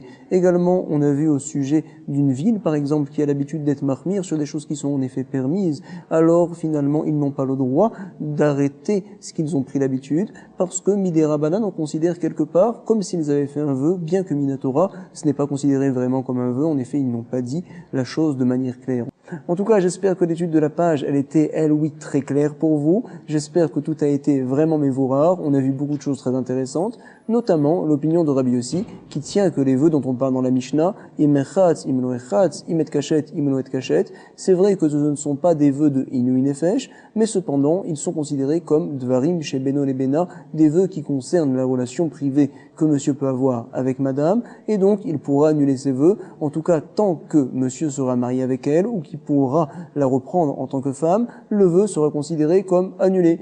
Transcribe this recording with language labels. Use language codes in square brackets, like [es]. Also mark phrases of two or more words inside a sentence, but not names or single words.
[fr] Également, on a vu au sujet d'une ville, par exemple, qui a l'habitude d'être mahmir sur des choses qui sont en effet permises, alors finalement, ils n'ont pas le droit d'arrêter ce qu'ils ont pris l'habitude, parce que [he] Midei Rabbanan, [fr] on considère quelque part comme s'ils avaient fait un vœu, bien que Minatora, ce n'est pas considéré vraiment comme un vœu. En effet, ils n'ont pas dit la chose de manière claire. En tout cas, j'espère que l'étude de la page, elle était, elle, oui, très claire pour vous. J'espère que tout a été vraiment mévorard. On a vu beaucoup de choses très intéressantes, notamment l'opinion de Rabbi Yossi, qui tient que les vœux dont on parle dans la Mishnah, [he] imechatz, imloechatz, imet kachet, imloet kachet, [fr] c'est vrai que ce ne sont pas des vœux de [he] inu nefesh, [fr] mais cependant, ils sont considérés comme dvarim chez Beno et Bena, des vœux qui concernent la relation privée que monsieur peut avoir avec madame, et donc il pourra annuler ses vœux, en tout cas tant que monsieur sera marié avec elle, ou qu'il pourra la reprendre en tant que femme, le vœu sera considéré comme annulé.